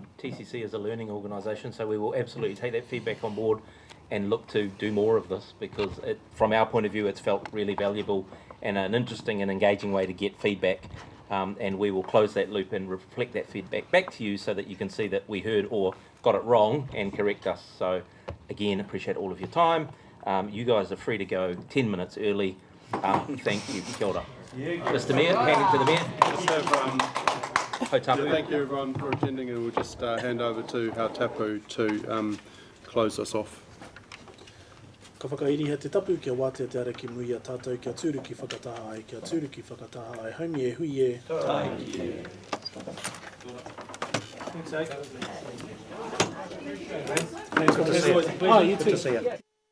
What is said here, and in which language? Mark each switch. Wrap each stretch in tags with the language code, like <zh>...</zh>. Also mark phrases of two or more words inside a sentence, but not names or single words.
<en>TCC is a learning organisation, so we will absolutely take that feedback on board and look to do more of this, because from our point of view it's felt really valuable and an interesting and engaging way to get feedback, and we will close that loop and reflect that feedback back to you so that you can see that we heard or got it wrong and correct us. So again, appreciate all of your time. You guys are free to go 10 minutes early. Thank you.</en> <mi>Kia ora.</mi> <en>Mr. Mayor, handing to the Mayor. Thank you everyone for attending, and we'll just hand over to our tapu to close us off.</en> <mi>Ka whakairiha te tapu kia wātea te ara ki mui a tātou kia tūru ki whakataha ai, kia tūru ki whakataha ai, haumi e hui e.</mi> <en>Thank you. Thanks, eh? Thanks, good to see you. Oh, you too. Good to see you.</en>